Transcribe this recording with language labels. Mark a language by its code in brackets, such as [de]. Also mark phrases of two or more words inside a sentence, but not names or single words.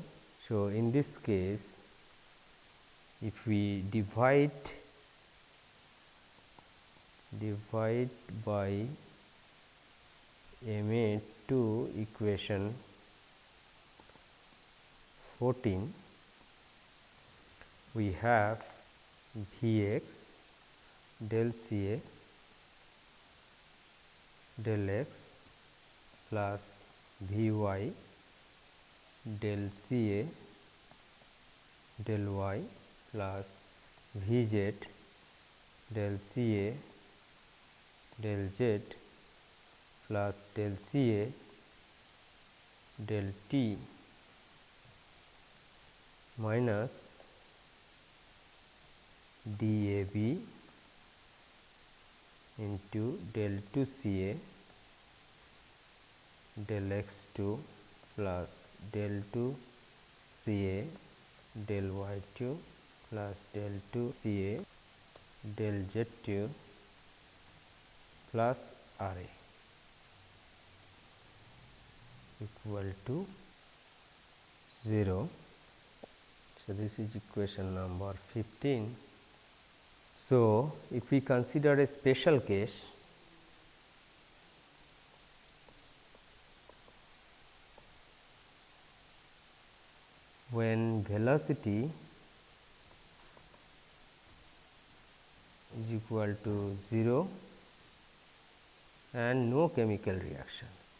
[en] So, in this case, if we divide by m a to equation 14, we have V x del C a del x plus V y del C a del y plus V z del C a del z plus del C a del t minus d a b into del 2 c a del x 2 plus del 2 c a del y 2 plus del 2 c a del z 2 plus r a equal to 0. So, this is equation number 15. So, if we consider a special case, when velocity is equal to 0 and no chemical reaction.